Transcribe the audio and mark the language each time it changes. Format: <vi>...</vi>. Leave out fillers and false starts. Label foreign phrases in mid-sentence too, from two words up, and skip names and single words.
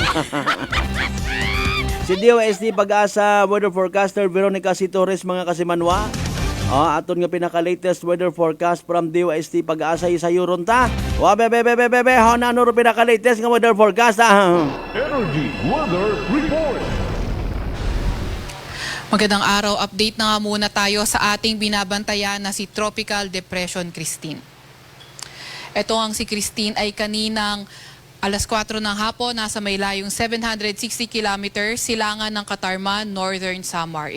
<akl>Si DOST Pag-asa weather forecaster Veronica C. Torres mga kasimanwa. Aton nga pinaka-latest</akl> <en>weather forecast</en> <akl>from DOST Pag-asa sa yuron ta. Bebe, ano ro pinaka-latest nga</akl> <en>weather forecast Energy Weather Report.</en> <tl>Magandang araw, update na nga muna tayo sa ating binabantayan na si Tropical Depression Christine. Ito ang si Christine ay kaninang alas 4 ng hapon, nasa may layong 760 kilometers, silangan ng Katarman, Northern Samar.</tl>